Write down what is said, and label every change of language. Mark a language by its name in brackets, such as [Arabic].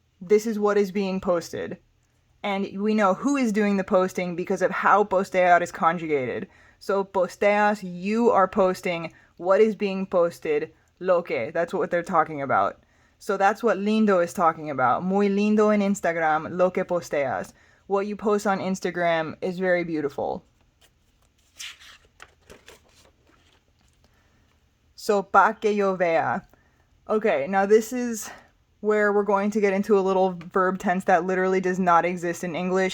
[English] This is what is being posted. And we know who is doing the posting because of how postear is conjugated. So posteas, you are posting what is being posted. Lo que. That's what they're talking about. So that's what lindo is talking about. [Spanish] Muy lindo en Instagram, lo que posteas. [English] What you post on Instagram is very beautiful. So [Spanish] pa que yo vea. [English] Okay, now this is where we're going to get into a little verb tense that literally does not exist in English.